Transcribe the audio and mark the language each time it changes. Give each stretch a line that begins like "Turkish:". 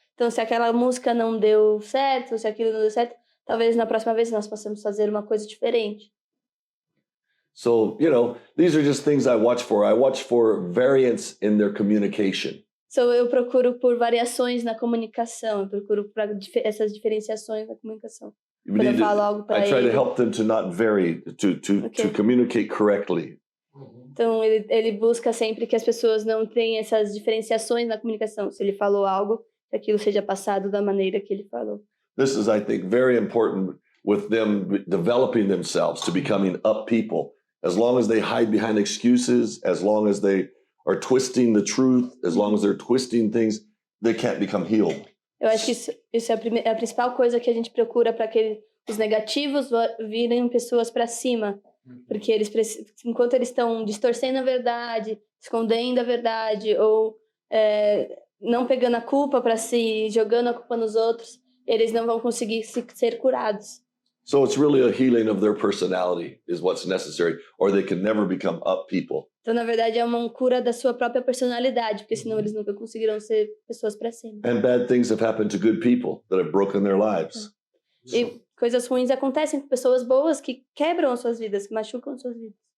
Portuguese: Então, se aquela música não deu certo, se aquilo não deu certo, talvez na próxima vez nós possamos fazer uma coisa diferente.
English: So, these are just things I watch for. I watch for variance in their communication.
Portuguese: So, eu procuro por variações na comunicação, eu procuro por essas diferenciações na comunicação. Quando eu falo algo para ele.
English: I try to help them to not vary, to communicate correctly.
Portuguese: Então, ele busca sempre que as pessoas não tenham essas diferenciações na comunicação. Se ele falou algo, que aquilo seja passado da maneira que ele falou.
English: This is, I think, very important with them developing themselves to becoming up people. As long as they hide behind excuses, as long as they are twisting the truth, as long as they're twisting things, they can't become healed.
Portuguese: Eu acho que isso é a principal coisa que a gente procura para que os negativos virem pessoas para cima. Porque enquanto eles estão distorcendo a verdade, escondendo a verdade, ou não pegando a culpa para si, jogando a culpa nos outros, eles não vão conseguir ser curados.
English: So it's really a healing of their personality is what's necessary, or they can never become up people.
Portuguese: Então, na verdade, é uma cura da sua própria personalidade, porque senão eles nunca conseguirão ser pessoas para cima.
English: And bad things have happened to good people that have broken their lives.
Portuguese: E coisas ruins acontecem com pessoas boas que quebram as suas vidas, que machucam as suas vidas.